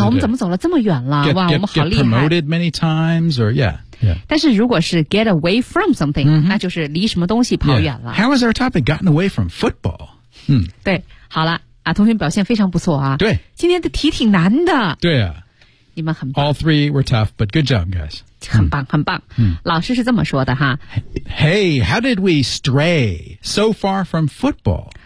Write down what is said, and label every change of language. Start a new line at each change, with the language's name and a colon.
Chinese: 啊、我们怎么走了这么远了 哇我们好厉害
English: get promoted many times or yeah, yeah
Chinese: 但是如果是
English: get away from something、
Chinese: mm-hmm. 那就是离什么东西跑远了、
English: yeah. How is our topic gotten away from football?、
Chinese: 对好了、啊、同学表现非常不错啊对今天的题挺难的对啊你们很棒
English: All three were tough, but good job, guys.
Chinese: 很棒很棒、老师是这么说的哈
English: Hey, how did we stray so far from football?